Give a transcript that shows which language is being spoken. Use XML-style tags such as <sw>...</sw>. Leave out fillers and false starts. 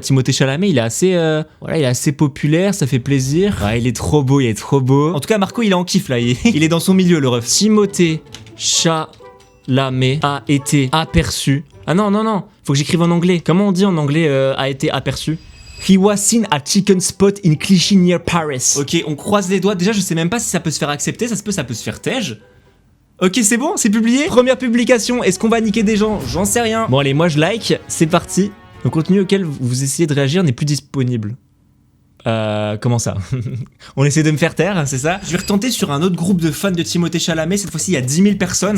<fr>Timothée Chalamet, il est assez, voilà, il est assez populaire, ça fait plaisir. Ouais, il est trop beau, il est trop beau. En tout cas, Marco, il est en kiff là. Il est dans son milieu, le ref. Timothée Chalamet a été aperçu. Ah non, non, non, faut que j'écrive en anglais. Comment on dit en anglais a été aperçu?</fr> <en>He was seen at chicken spot in Clichy near Paris.</en> <fr>Ok, on croise les doigts. Déjà, je sais même pas si ça peut se faire accepter, ça peut se faire tège. Ok, c'est bon, c'est publié. Première publication, est-ce qu'on va niquer des gens? J'en sais rien. Bon allez, moi je like, c'est parti. Le contenu auquel vous essayez de réagir n'est plus disponible. Comment ça? On essaie de me faire taire, c'est ça? Je vais retenter sur un autre groupe de fans de Timothée Chalamet, cette fois-ci il y a 10 000 personnes.</fr>